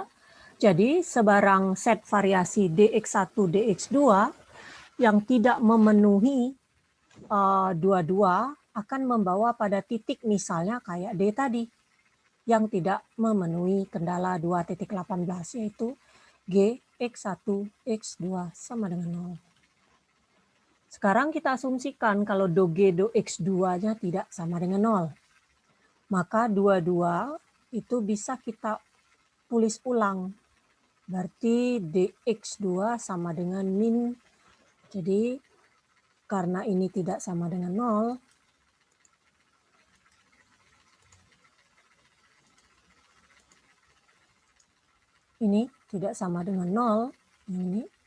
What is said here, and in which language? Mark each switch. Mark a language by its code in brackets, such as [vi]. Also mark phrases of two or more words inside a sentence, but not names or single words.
[id] Jadi sebarang set variasi dx1, dx2 yang tidak memenuhi dua-dua akan membawa pada titik misalnya kayak D tadi yang tidak memenuhi kendala 2.18 yaitu G X1 X2 sama dengan 0. Sekarang kita asumsikan kalau do G do X2-nya tidak sama dengan 0. Maka dua-dua itu bisa kita tulis ulang. Berarti dx2 sama dengan min. Jadi karena ini tidak sama dengan 0, ini tidak sama dengan 0, ini.